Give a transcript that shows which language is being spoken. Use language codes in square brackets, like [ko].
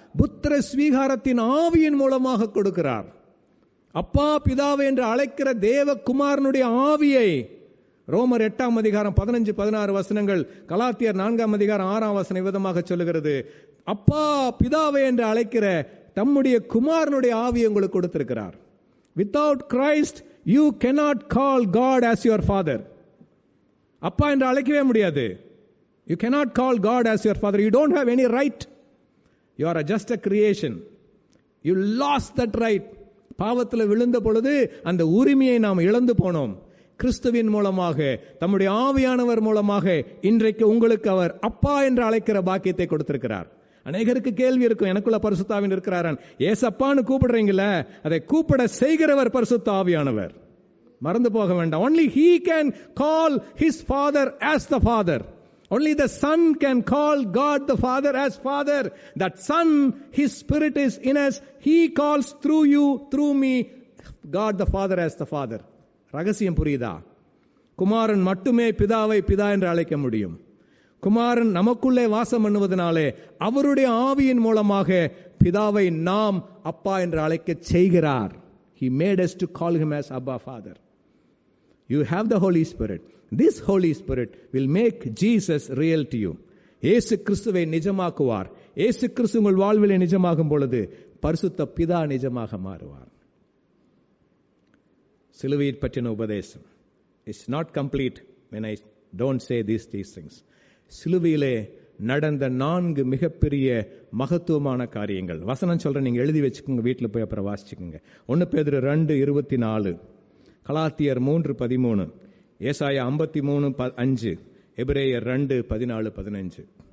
[ta] புத்திர ஸ்வீகாரத்தின் ஆவியின் மூலமாக கொடுக்கிறார். அப்பா பிதாவே என்று அழைக்கிற தேவகுமாரனுடைய ஆவியை ரோமர் 8:15-16 வசனங்கள், கலாத்தியர் 4:6 விதமாக சொல்லுகிறது. அப்பா பிதாவே என்று அழைக்கிற தம்முடைய குமாரனுடைய ஆவியை உங்களுக்கு கொடுத்திருக்கிறார். [en] Without Christ you cannot call God as your father. [ta] அப்பா என்று அழைக்கவே முடியாது. [en] You cannot call God as your father. You don't have any right. You are just a creation. You lost that right. [ta] பாவத்தில் விழுந்த பொழுது அந்த உரிமையை நாம் இழந்து போனோம். கிறிஸ்துவின் மூலமாக, தம்முடைய ஆவியானவர் மூலமாக இன்றைக்கு உங்களுக்கு அவர் அப்பா என்று அழைக்கிற பாக்கியத்தை கொடுத்திருக்கிறார். அநேகருக்கு கேள்வி இருக்கும், எனக்குள்ள பரிசுத்த ஆவியானவர் இருக்கிறாரன். ஏசப்பான்னு கூப்பிடுறீங்கள, அதை கூப்பிட செய்கிறவர் பரிசுத்த ஆவியானவர். மறந்து போக வேண்டாம். [en] Only he can call his father as the father. Only the Son can call God the Father as Father. That Son, His Spirit is in us. He calls through you, through me, God the Father as the Father. [ta] ரகசியம் புரியுதா? குமாரன் மட்டுமே பிதாவை பிதா என்று அழைக்க முடியும். குமாரன் நமக்குள்ளே வாசம் பண்ணுவதனாலே அவருடைய ஆவியின் மூலமாக பிதாவை நாம் அப்பா என்று அழைக்க செய்கிறார். [en] He made us to call him as Abba Father. You have the Holy Spirit. This Holy Spirit will make Jesus real to you. [ta] இயேசு கிறிஸ்துவை நிஜமாக்குவார். இயேசு கிறிஸ்து உங்கள் வாழ்விலே நிஜமாகும் பொழுது பரிசுத்த பிதா நிஜமாக மாறுவார். சிலுவையை பற்றின உபதேசம் [en] is not complete when I don't say these things. [ta] சிலுவையிலே நடந்த 4 மிகப்பெரிய மகத்துவமான காரியங்கள். வசனம் சொல்றேன், நீங்க எழுதி வச்சுக்கோங்க, வீட்டில் போய் அப்புறம் வாசிச்சுக்கோங்க. 1 பேதுரு 2:24, கலாத்தியர் 3:13, ஏசாயா 53:5, எபிரேயர் 2:14-15.